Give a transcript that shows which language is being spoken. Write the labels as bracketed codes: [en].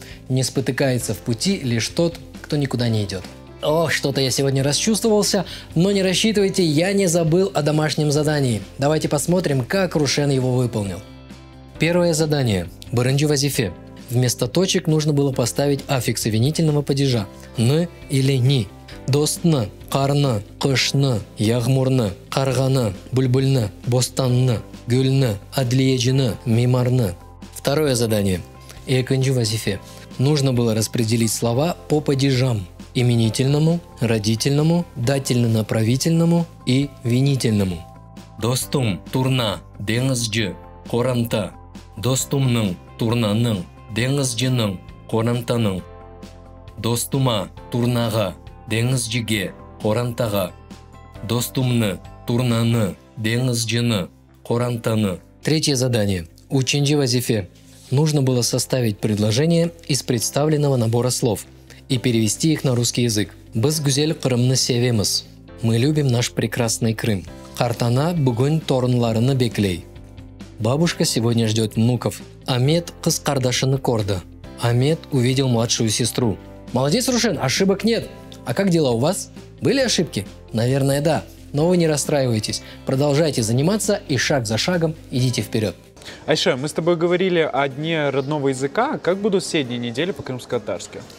[ru] Не спотыкается в пути лишь тот, кто никуда не идет. Ох, что-то я сегодня расчувствовался, но не рассчитывайте, я не забыл о домашнем задании. Давайте посмотрим, как Рушен его выполнил. Первое задание. [crh] Бырынджи вазифе. [ru] Вместо точек нужно было поставить аффиксы винительного падежа «н» или «ни». [crh] Достны, қарны, қышны, яғмурны, қарғаны, бульбульны, бостанны, гүлны, адлиежины, мимарны. [ru] Второе задание. [crh] Экынджи вазифе. [ru] Нужно было распределить слова по падежам – именительному, родительному, дательно-направительному и винительному. [crh] Достум, турна, деңізжі, қорамта. Достумның, турнаның, деңізжінің, қорамтаның. Достума, турнаға, деңізжіге, қорамтаға. Достумны, турнаны, деңізжіні, қорамтаны. [ru] Третье задание. [crh] Учинджи вазифе. [ru] Нужно было составить предложение из представленного набора слов и перевести их на русский язык. [crh] Біз гүзел Крымны севеміз. [ru] Мы любим наш прекрасный Крым. [crh] Қартана бүгін торынларыны беклей. [ru] Бабушка сегодня ждет внуков. [crh] Амет қыз қардашыны корды. [ru] Амет увидел младшую сестру. Молодец, Рушен, ошибок нет. А как дела у вас? Были ошибки? Наверное, да. Но вы не расстраивайтесь. Продолжайте заниматься и шаг за шагом идите вперед. Айша, мы с тобой говорили о Дне родного языка. Как будут все дни недели по крымско-татарски?